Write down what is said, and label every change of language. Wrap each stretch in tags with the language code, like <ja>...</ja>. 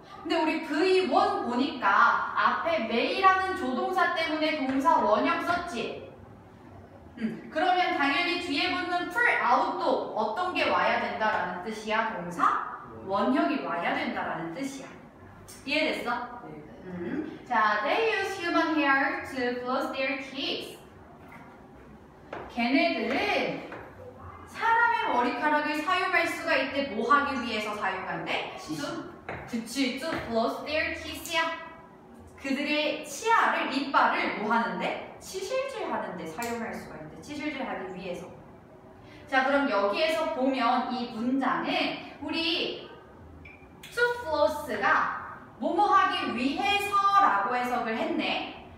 <ko>근데 우리 V1 보니까 앞에 may라는 조동사 때문에 동사 원형 썼지? 그러면 당연히 뒤에 붙는 pull out도 어떤 게 와야 된다라는 뜻이야? 동사 원형이 와야 된다라는 뜻이야. 이해됐어?</ko> <en>자, they use human hair to floss their teeth.</en> <ko>걔네들은 사람의 머리카락을 사용할 수가 있대. 뭐 하기 위해서 사용한대?</ko> <en>그치, to floss their teeth야.</en> <ko>그들의 치아를, 이빨을 뭐 하는데? 치실질 하는데 사용할 수가 있대. 치실질 하기 위해서. 자, 그럼 여기에서 보면 이 문장은 우리 to floss가 뭐뭐 하기 위해서라고 해석을 했네.</ko>